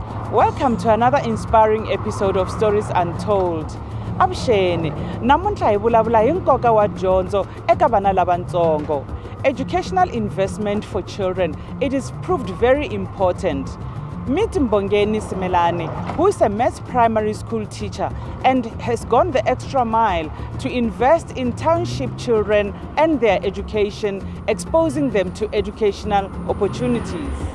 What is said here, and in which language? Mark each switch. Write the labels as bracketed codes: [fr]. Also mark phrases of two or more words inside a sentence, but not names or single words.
[en] Welcome to another inspiring episode of Stories Untold. [ts] Avuxeni, namuntlha hi vulavula hi nkoka wa dyondzo eka vana lavatsongo. [en] Educational investment for children, it is proved very important. Meet Mbongeni Simelane, who is a maths primary school teacher and has gone the extra mile to invest in township children and their education, exposing them to educational opportunities.